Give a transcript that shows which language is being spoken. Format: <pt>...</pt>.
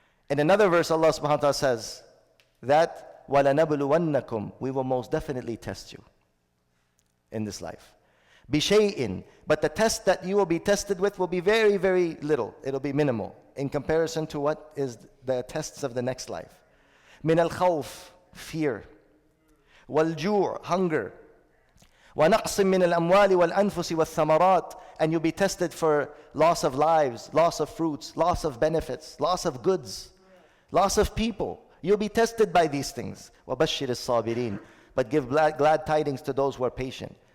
<en>In another verse, Allah subhanahu wa ta'ala says that</en> <ar>وَلَنَبْلُوَنَّكُمْ,</ar> <en>we will most definitely test you in this life. بِشَيْءٍ, but the test that you will be tested with will be very, very little. It'll be minimal in comparison to what is the tests of the next life.</en> <ar>مِنَ الْخَوْفِ, fear. وَالْجُوعِ,</ar> <en>hunger.</en> <ar>وَنَقْصٍ مِّنَ الْأَمْوَالِ وَالْأَنفُسِ وَالثَّمَرَاتِ,</ar> <en>and you'll be tested for loss of lives, loss of fruits, loss of benefits, loss of goods, loss of people. You'll be tested by these things.</en> <ar>وَبَشِّرِ الصَّابِرِينَ,</ar> <en>but give glad tidings to those who are patient.</en>